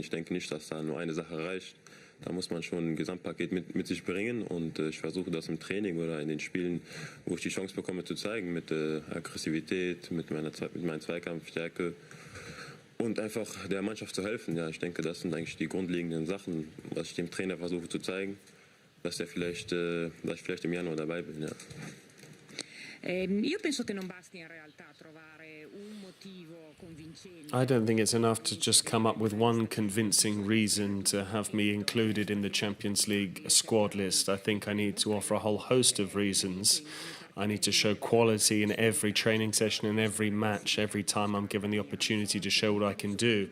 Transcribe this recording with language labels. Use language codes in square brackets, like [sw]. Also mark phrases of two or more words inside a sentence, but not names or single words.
[de] Ich denke nicht, dass da nur eine Sache reicht. Da muss man schon ein Gesamtpaket mit sich bringen und ich versuche das im Training oder in den Spielen, wo ich die Chance bekomme, zu zeigen, mit Aggressivität, mit meiner Zweikampfstärke und einfach der Mannschaft zu helfen. Ja, ich denke, das sind eigentlich die grundlegenden Sachen, was ich dem Trainer versuche zu zeigen, dass ich vielleicht im Januar dabei bin. Ja. [it] Io penso che non basti in realtà trovare un motivo convincente. [en] I don't think it's enough to just come up with one convincing reason to have me included in the Champions League squad list. I think I need to offer a whole host of reasons. I need to show quality in every training session, in every match, every time I'm given the opportunity to show what I can do.